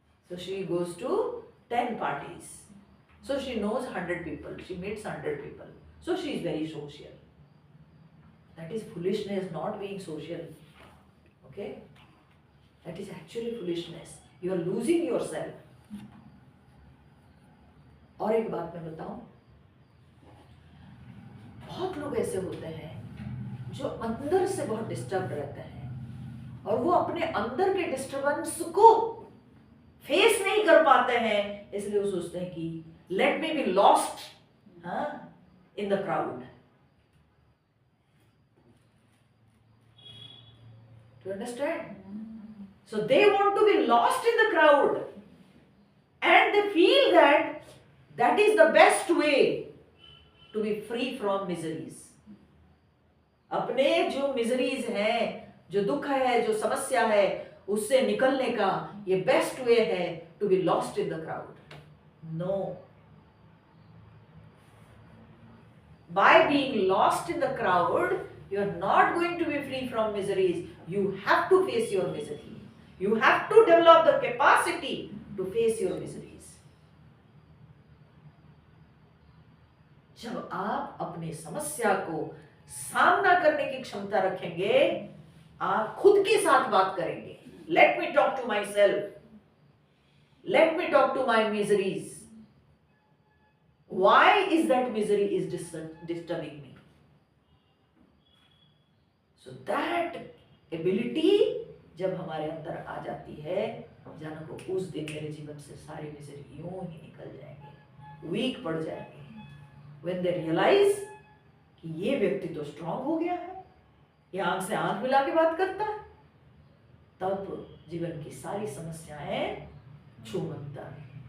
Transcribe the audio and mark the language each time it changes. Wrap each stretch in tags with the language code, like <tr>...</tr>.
<en>So she goes to 10 parties. So she knows 100 people. She meets 100 people. So she is very social. That is foolishness, not being social. Okay? That is actually foolishness. You are losing yourself.</en> <hi>और एक बात मैं बताऊं, बहुत लोग ऐसे होते हैं जो अंदर से बहुत डिस्टर्ब रहते हैं, और वो अपने अंदर के डिस्टर्बेंस को फेस नहीं कर पाते हैं, इसलिए वो सोचते हैं कि</hi> <en>Let me be lost in the crowd. Do you understand? So they want to be lost in the crowd and they feel that that is the best way to be free from miseries.</en> <hi>अपने जो miseries हैं, जो दुख है, जो समस्या है, उससे निकलने का ये बेस्ट वे है</hi> <en>To be lost in the crowd. No, by being lost in the crowd you are not going to be free from miseries. You have to face your misery. You have to develop the capacity to face your miseries.</en> <hi>जब आप अपने समस्या को सामना करने की क्षमता रखेंगे, आप खुद के साथ बात करेंगे।</hi> <en>Let me talk to myself. Let me talk to my miseries. Why is that misery is disturbing me? So that ability</en> <hi>जब हमारे अंदर आ जाती है, जानो को उस दिन मेरे जीवन से सारे मिजरी यूं ही निकल जाएंगे, वीक पड़ जाएंगे।</hi> <en>When they realize</en> <hi>कि ये व्यक्ति तो स्ट्रांग हो गया है, ये आंख से आंख मिला के बात करता है, तब जीवन की सारी समस्याएं छूमंता है।</hi>